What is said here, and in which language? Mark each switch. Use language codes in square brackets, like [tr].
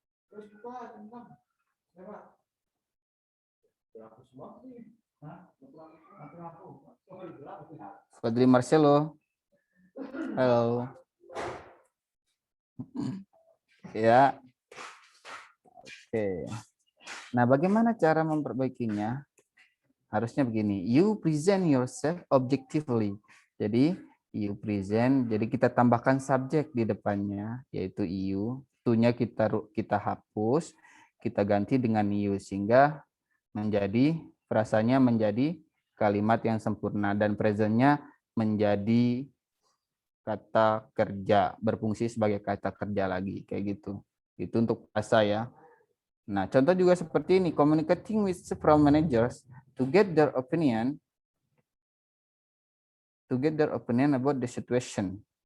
[id] Terus buka tentang lewat. Aku semua sih. Hah? Aku. Fadli Marcelo. Halo. Ya. Oke. Nah, bagaimana cara memperbaikinya? Harusnya begini. [en] You present yourself objectively. [id] Jadi, [en] you present. [id] Jadi kita tambahkan subjek di depannya, yaitu you. To-nya kita hapus, kita ganti dengan you sehingga menjadi frasanya menjadi kalimat yang sempurna dan presentnya menjadi kata kerja, berfungsi sebagai kata kerja lagi kayak gitu. Itu untuk frasa ya. Nah, contoh juga seperti ini, [en] communicating with several managers to get their opinion about the situation.